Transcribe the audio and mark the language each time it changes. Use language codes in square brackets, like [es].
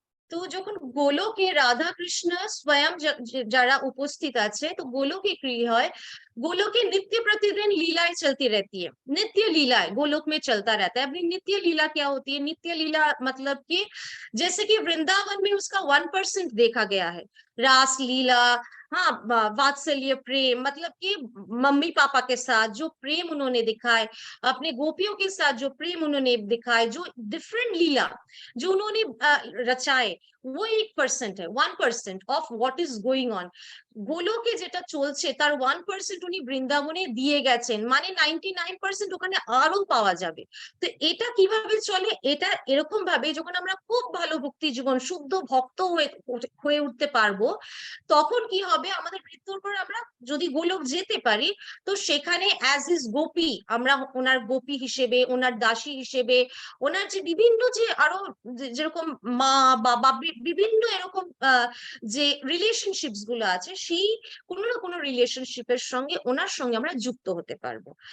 [bn] তো যখন গোলকে রাধা কৃষ্ণ স্বয়ং যারা উপস্থিত আছে, তো গোলকে কি হয়? [hi] गोलोक की नित्य प्रतिदिन लीलाएं चलती रहती है, नित्य लीलाएं गोलोक में चलता रहता है। अपनी नित्य लीला क्या होती है? नित्य लीला मतलब कि जैसे कि वृंदावन में उसका 1% देखा गया है, रास लीला, हाँ वात्सल्य प्रेम, मतलब कि मम्मी पापा के साथ जो प्रेम उन्होंने दिखाए, अपने गोपियों के साथ जो प्रेम उन्होंने दिखाए, जो डिफरेंट लीला जो उन्होंने रचाए, वो 1% है, 1% [en] Of what is going on. [bn] গোলকে যেটা চলছে তার 1% উনি বৃন্দাবনে দিয়ে গেছেন, মানে 99% ওখানে আরো পাওয়া যাবে। তো এটা কিভাবে চলে? এটা এরকম ভাবে, যখন আমরা খুব ভালো ভক্তি জীবন শুদ্ধ ভক্ত হয়ে উঠতে পারবো, তখন কি হবে, আমাদের মৃত্যুর পর আমরা যদি গোলক যেতে পারি, তো সেখানে অ্যাজ ইজ গোপী, আমরা ওনার গোপী হিসেবে, ওনার দাসী হিসেবে, ওনার যে বিভিন্ন যে আরো যেরকম মা বাবা বিভিন্ন এরকম যে রিলেশনশিপস গুলো আছে, সেই কোনো না কোনো রিলেশনশিপের সঙ্গে ওনার সঙ্গে আমরা যুক্ত হতে পারবো।